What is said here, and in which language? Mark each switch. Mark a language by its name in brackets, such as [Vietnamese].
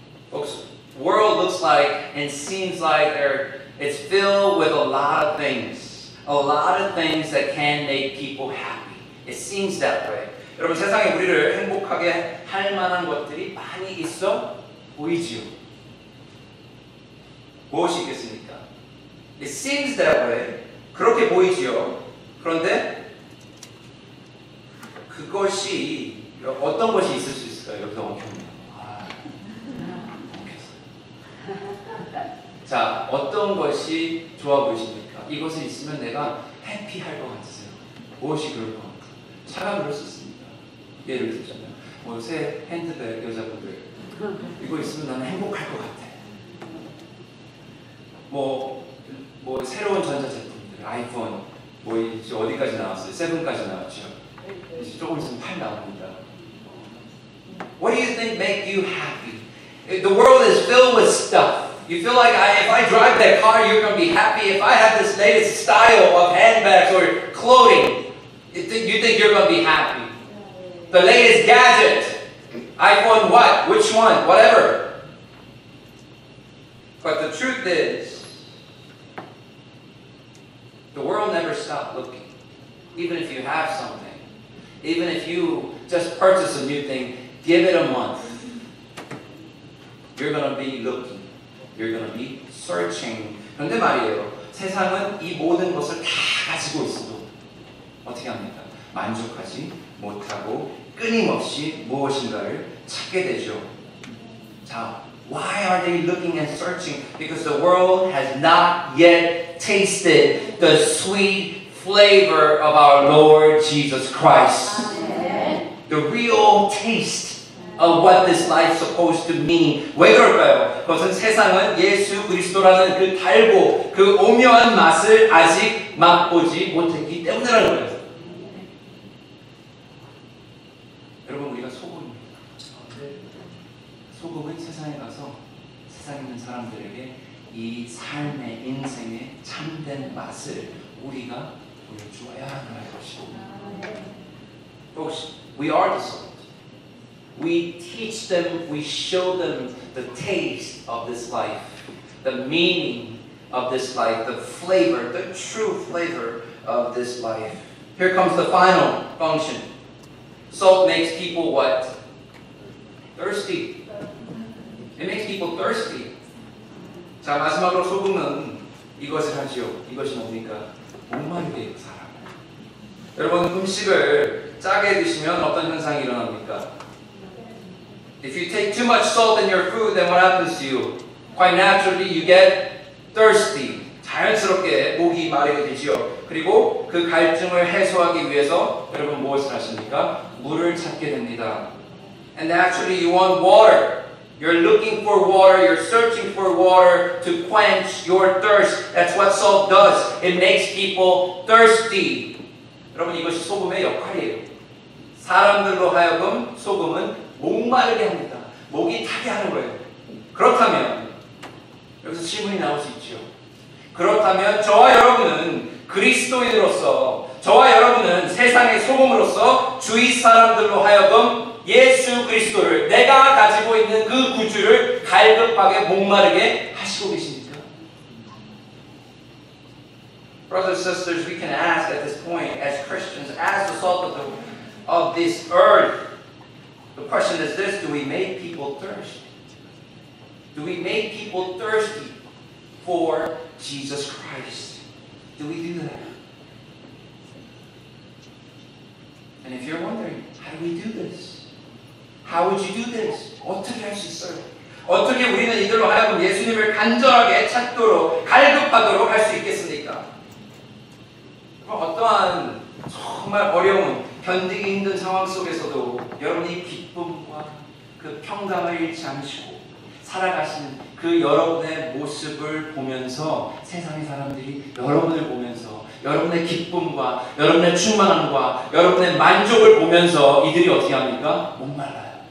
[English] Folks, the world looks like and seems like it's filled with a lot of things. A lot of things that can make people happy. It seems that way. [Korean] 여러분, 세상에 우리를 행복하게 할 만한 것들이 많이 있어 보이지요. 무엇이 있겠습니까? [English] It seems that way. [Korean] 그렇게 보이지요. 그런데 그것이 어떤 것이 있을 수 있을까요? 여기서 엉켰네요. 자, 어떤 것이 좋아 보이십니까? 이것이 있으면 내가 해피할 것 같으세요. 무엇이 그럴 것 같아요? 차가 그럴 수 있습니다. 예를 들자면 새 핸드백 여자분들 이거 있으면 나는 행복할 것 같아. 뭐 새로운 전자제품들 아이폰 이제 어디까지 나왔어요? 7까지 나왔죠. 이제 조금 있으면 8 나옵니다. [English] What do you think make you happy? The world is filled with stuff. You feel like if I drive that car, you're going to be happy. If I have this latest style of handbags or clothing, you think you're going to be happy. The latest gadget, iPhone what? Which one? Whatever. But the truth is, the world never stops looking. Even if you have something, even if you just purchase a new thing, give it a month. You're going to be looking. You're going to be searching. [Korean] 그런데 말이에요. 세상은 이 모든 것을 다 가지고 있어도 어떻게 합니까? 만족하지 못하고 끊임없이 무엇인가를 찾게 되죠. [English] 자, why are they looking and searching? Because the world has not yet tasted the sweet flavor of our Lord Jesus Christ. Amen. The real taste of what this life is supposed to mean. [Korean] 왜 그럴까요? 그것은 세상은 예수 그리스도라는 그 달고 그 오묘한 맛을 아직 맛보지 못했기 때문이라는 거예요. 여러분, 우리가 소금입니다. 소금은 세상에 가서 세상에 있는 사람들에게 이 삶의 인생의 참된 맛을 우리가 보여주어야 하는 것입니다. [English] Folks, we are the salt. We teach them, we show them the taste of this life, the meaning of this life, the flavor, the true flavor of this life. Here comes the final function. Salt makes people what? Thirsty. It makes people thirsty. [Korean] 자, 마지막으로 소금은 이것을 하지요. 이것이 뭡니까? 목마르게 해요, 사람. 여러분, 음식을 짜게 드시면 어떤 현상이 일어납니까? [English] If you take too much salt in your food, then what happens to you? Quite naturally, you get thirsty. [Korean] 자연스럽게 목이 마르게 되지요. 그리고 그 갈증을 해소하기 위해서 여러분 무엇을 하십니까? 물을 찾게 됩니다. [English] And naturally, you want water. You're looking for water. You're searching for water to quench your thirst. That's what salt does. It makes people thirsty. [Korean] 여러분, 이것이 소금의 역할이에요. 사람들로 하여금 소금은 목마르게 합니다. 목이 타게 하는 거예요. 그렇다면 여기서 질문이 나올 수 있죠. 그렇다면 저와 여러분은 그리스도인으로서, 저와 여러분은 세상의 소금으로서 주위 사람들로 하여금 예수 그리스도를, 내가 가지고 있는 그 구주를 갈급하게 목마르게 하시고 계십니까? [English] Brothers and sisters, we can ask at this point, as Christians, as the salt of this earth. The question is this: do we make people thirsty? Do we make people thirsty for Jesus Christ? Do we do that? And if you're wondering, how do we do this? How would you do this? [Korean] 어떻게 할 수 있어요? 어떻게 우리는 이들로 하여금 예수님을 간절하게 찾도록, 갈급하도록 할 수 있겠습니까? 그럼 어떠한 정말 어려운, 견디기 힘든 상황 속에서도 여러분이 기쁨과 그 평강을 잃지 않으시고 살아가시는 그 여러분의 모습을 보면서 세상의 사람들이 여러분을 보면서 여러분의 기쁨과 여러분의 충만함과 여러분의 만족을 보면서 이들이 어떻게 합니까? 목말라요.